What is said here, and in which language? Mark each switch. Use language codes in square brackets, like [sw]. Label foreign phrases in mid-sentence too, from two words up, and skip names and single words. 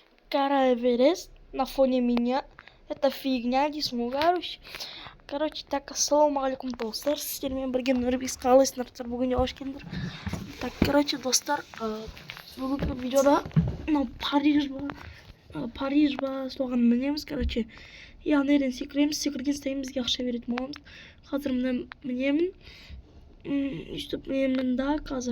[ru] Гора Эверест на фоне меня. Это фигня, не смогу, короче. Так, [kk] ассалаумағалейкум достар, сіздермен бірге Нұрбек қалайсыңдар, бүгін hoş келдіңдер. [ru] Так, короче, [kk] достар, бүгінгі видеода Париж ба соған мінеміз, короче. Яғни секіреміз, секірген сайын бізге ақша беретін боламыз. Қазір мінемін. Үстіп мінемін да қазір.